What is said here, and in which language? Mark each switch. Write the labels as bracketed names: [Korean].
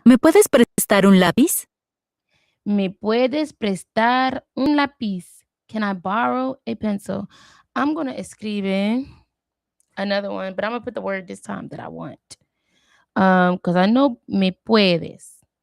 [Spanish] ¿Me puedes prestar un lápiz? ¿me puedes prestar un lápiz? [English] Can I borrow a pencil? I'm going to escribe another one, but I'm going to put the word this time that I want. Because I know me puedes.